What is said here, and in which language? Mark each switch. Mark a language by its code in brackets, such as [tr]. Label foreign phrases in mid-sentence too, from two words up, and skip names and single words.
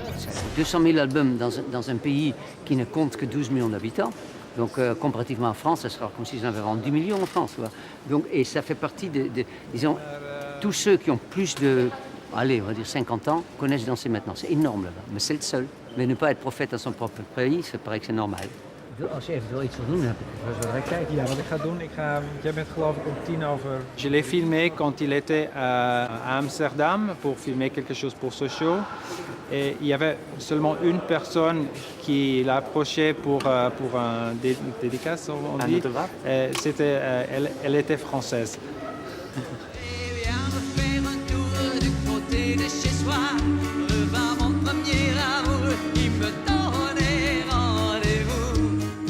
[fr] 200 000 albums dans un pays qui ne compte que 12 millions d'habitants. Donc, comparativement à France, ça sera comme si j'en avais vendu 10 millions en France. Donc, et ça fait partie disons, tous ceux qui ont plus de... Allez, on va dire 50 ans, connaissent Danser maintenant. C'est énorme là-bas, mais c'est le seul. Mais ne pas être prophète à son propre pays, ça paraît que c'est normal. [nl] Als je even iets wil doen, heb ik wel kijken. Ja, wat ik ga doen, jij bent geloof ik om 10:00. [fr] Je l'ai filmé quand il était à Amsterdam pour filmer quelque chose pour ce show. Et il y avait seulement une personne qui l'a approché pour un dédicace, on dit. C'était, elle était française. De chez soi, revint mon premier amour, il me donnait rendez-vous.